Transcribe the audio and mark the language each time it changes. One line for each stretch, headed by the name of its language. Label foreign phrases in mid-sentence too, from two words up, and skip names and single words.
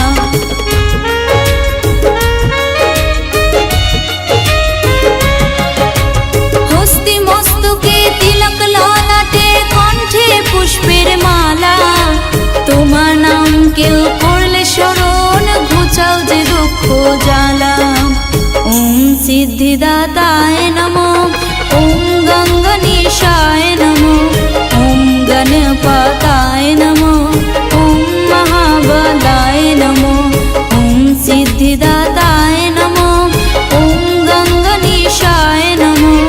Bangla: হস্তি মস্তকে তিলক, ললাটে কণ্ঠে পুষ্পের মালা। তোমার নাম কেউ করলে স্মরণ, ঘুচাও যে দুঃখ জ্বালা।
Sanskrit: ওম সিদ্ধিদাতায় নমঃ, ওম গঙ্গণেশায় নমঃ। ওম গণপতায় নমঃ, ওম মহাবলায় নমঃ। ওম সিদ্ধিদাতায় নমঃ, ওম গঙ্গণেশায় নমঃ।